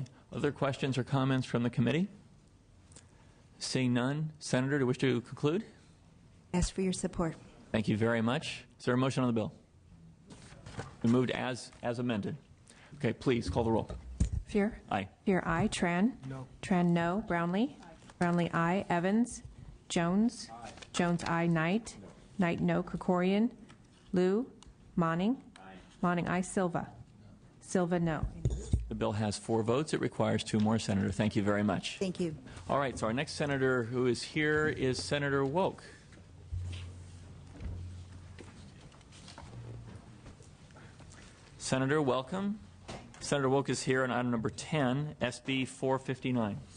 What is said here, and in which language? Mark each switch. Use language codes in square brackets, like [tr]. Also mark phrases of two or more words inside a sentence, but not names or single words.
[en] Other questions or comments from the committee? Seeing none, Senator, do you wish to conclude? Ask for your support. Thank you very much. Is there a motion on the bill? We moved as amended. Okay, please call the roll. Fear? Aye. Fear, aye. Tran? No. Tran, no. Brownlee? Aye. Brownlee, aye. Evans? Jones? Aye. Jones, aye. Knight? No. Knight, no. Krikorian? Liu? Monning? Aye. Monning, aye. Silva? No. Silva, no. The bill has 4 votes. It requires 2 more, Senator. Thank you very much. Thank you. All right, so our next senator who is here is Senator Woke. Senator, welcome. Senator Woke is here on item number 10, SB 459.